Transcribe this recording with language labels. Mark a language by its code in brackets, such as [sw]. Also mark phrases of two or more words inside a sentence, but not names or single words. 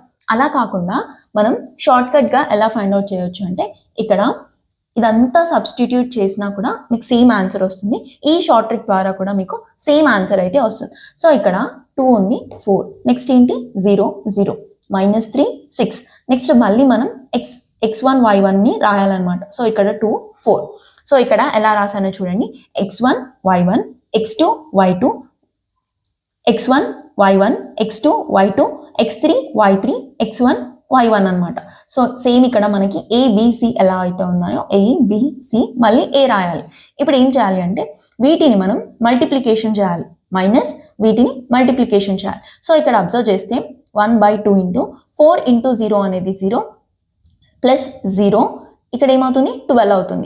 [te] అలా కాకుండా మనం [en] short cutga [te] ఎలా [en] find out [te] చేయొచ్చు అంటే ఇక్కడ ఇదంతా సబ్స్టిట్యూట్ చేసినా కూడా మీకు [en] same answer [te] వస్తుంది. ఈ [en] short trick [te] ద్వారా కూడా మీకు [en] same answer [te] అయితే వస్తుంది. సో ఇక్కడ 2 ఉంది 4, నెక్స్ట్ ఏంటి 0 0 -3 6. నెక్స్ట్ మళ్ళీ మనం x1 y1 ని రాయాలన్నమాట. సో ఇక్కడ 2 4. సో ఇక్కడ ఎలా రాసానో చూడండి, x1 y1 x2 y2 x1 y1 x2 y2 x3 y3 x1 y1 అనమాట. [en] so same [te] ఇక్కడ మనకి ABC ఎలా అయితే ఉన్నాయో ABC మళ్ళీ A రాయాలి. ఇప్పుడు ఏం చేయాలి అంటే వీటిని మనం మల్టిప్లికేషన్ చేయాలి, మైనస్ వీటిని మల్టిప్లికేషన్ చేయాలి. సో ఇక్కడ అబ్జర్వ్ చేస్తే [en] 1/2 into 4 into 0 [te] అనేది [en] 0 plus 0 [te] ఇక్కడ ఏమవుతుంది 12 అవుతుంది.